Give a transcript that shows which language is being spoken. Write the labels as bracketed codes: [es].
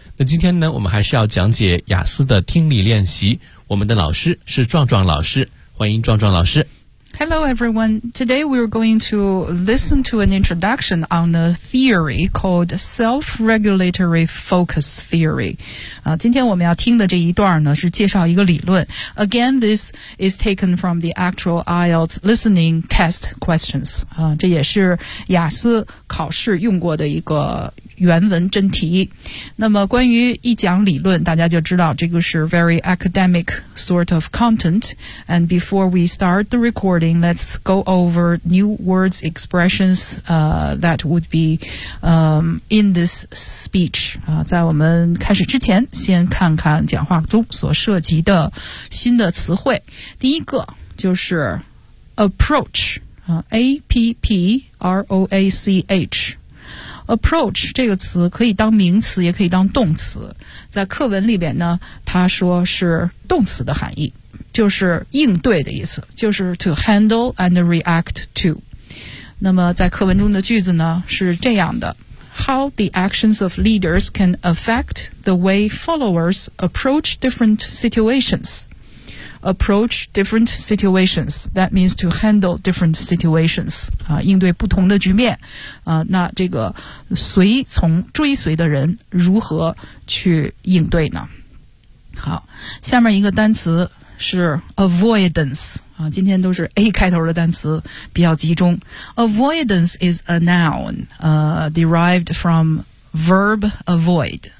[zh] 那今天呢，我们还是要讲解雅思的听力练习，我们的老师是壮壮老师，欢迎壮壮老师。 [en] Hello everyone, today we are going to listen to an introduction on a theory called self-regulatory focus theory. [zh] 今天我们要听的这一段呢，是介绍一个理论。 [en] Again, this is taken from the actual IELTS listening test questions. [zh] 这也是雅思考试用过的一个原文真题。那么关于一讲理论，大家就知道这个是 [en] very academic sort of content. And before we start the recording, let's go over new words, expressions, that would be, in this speech. [zh] 在我们开始之前，先看看讲话中所涉及的新的词汇。第一个就是 approach, A-P-P-R-O-A-C-H. Approach 这个词可以当名词也可以当动词，在课文里边呢，他说是动词的含义，就是应对的意思，就是 [en] to handle and react to。 [zh] 那么在课文中的句子呢是这样的， [en] How the actions of leaders can affect the way followers approach different situations. Approach different situations, that means to handle different situations. [zh] 应对不同的局面，那这个随从追随的人如何去应对呢？好，下面一个单词是 avoidance， 今天都是 A 开头的单词比较集中。 [en] Avoidance is a noun, derived from verb avoid.